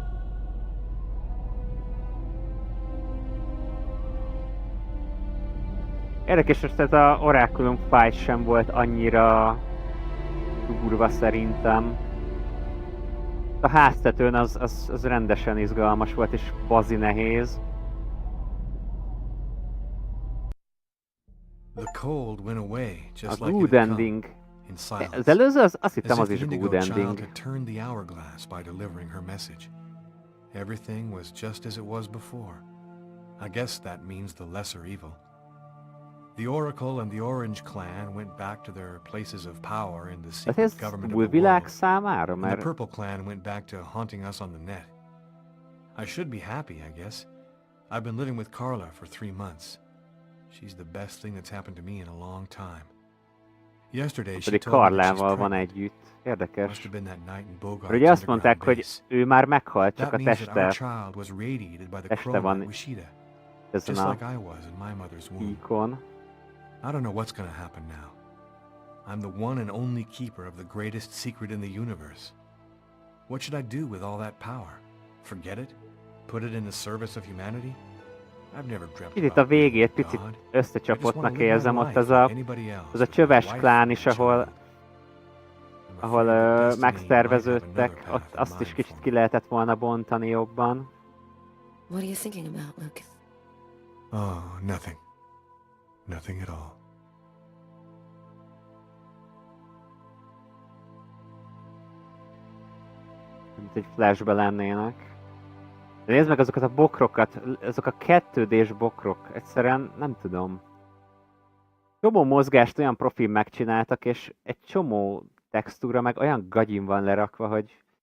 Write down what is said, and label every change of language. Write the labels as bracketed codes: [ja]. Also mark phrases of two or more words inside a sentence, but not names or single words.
[hu] Érdekes, hogy tehát a Oraculum fight sem volt annyira durva szerintem. A háztetőn az rendesen izgalmas volt és bazi nehéz. [en] A good ending. [hu] Az előző, azt hittem az is [en] good ending. Everything was just as it was before. I guess that means the lesser evil. The Oracle and the Orange clan went back to their places of power in the [hu] Hát [en] secret [hu] ez [en] government [hu] új [en] of the [hu] világ [en] world. [hu] számára, [en] And the [hu] mert [en] Purple clan went back to haunting us on the net. I should be happy, I guess. I've been living with Carla for 3 months. She's the best thing that's happened to me in a long time. Yesterday she [hu] pedig [en] told me that she's [hu] Karlával van [en] pregnant. [hu] együtt. [en] Must [hu] Érdekes. [en] have been that night in Bogart's [hu] Ugye azt mondták, [en] underground [hu] hogy [en] base. [hu] ő már meghalt, csak [en] That [hu] a [en] means that our [hu] teste, [en] child was radiated by the [hu] teste [en] crow [hu] van [en] at Wishida, [hu] ezen [en] just [hu] a [en] like I was in my mother's womb. [hu] íkon. [en] I don't know what's gonna happen now. I'm the one and only keeper of the greatest secret in the universe. What should I do with all that power? Forget it? Put it in the service of humanity? I've never dreamt [hu] Itt a [en] about being [hu] végét [en] a [hu] picit [en] god. I just wanna [hu] összecsapottnak [en] live my [hu] érzem ott [en] life [hu] az [en] like [hu] a, [en] anybody else, [hu] az a [en] with my [hu] csöves [en] wife [hu] klán [en] and [hu] is, [en] my [hu] ahol, [en] child. I'm [hu] ahol [en] afraid that destiny might have [hu] megszerveződtek, [en] another [hu] ott [en] path in [hu] azt is [en] mind [hu] kicsit [en] for [hu] ki [en] me. [hu] lehetett volna bontani jobban. [en] What are you thinking about, Lucas? Oh, nothing. Nothing at all. [hu] Mint egy flashbe lennének. De nézd meg azokat a bokrokat, azok a 2D-s bokrok, egyszerűen nem tudom. Csomó mozgást olyan profil megcsináltak, és egy csomó textúra meg olyan gagyin van lerakva, hogy...